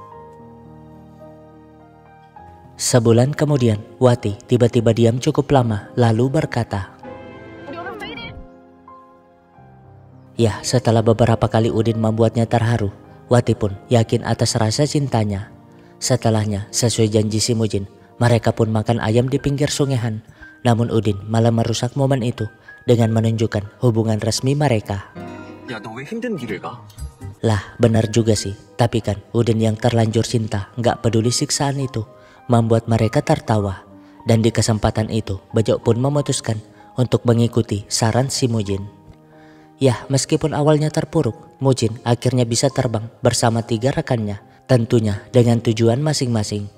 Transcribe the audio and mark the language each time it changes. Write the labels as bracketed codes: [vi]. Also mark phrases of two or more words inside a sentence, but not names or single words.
[id] Sebulan kemudian, Wati tiba-tiba diam cukup lama lalu berkata, ya, setelah beberapa kali Udin membuatnya terharu, Wati pun yakin atas rasa cintanya. Setelahnya, sesuai janji si Mujin, mereka pun makan ayam di pinggir Sungai Han. Namun Udin malah merusak momen itu dengan menunjukkan hubungan resmi mereka. Ya, [ko] 너 왜 힘든 길을 가? [id] Lah, benar juga sih. Tapi kan Udin yang terlanjur cinta nggak peduli siksaan itu, membuat mereka tertawa. Dan di kesempatan itu Bejo pun memutuskan untuk mengikuti saran si Mujin. Ya, meskipun awalnya terpuruk, Mujin akhirnya bisa terbang bersama 3 rekannya, tentunya dengan tujuan masing-masing.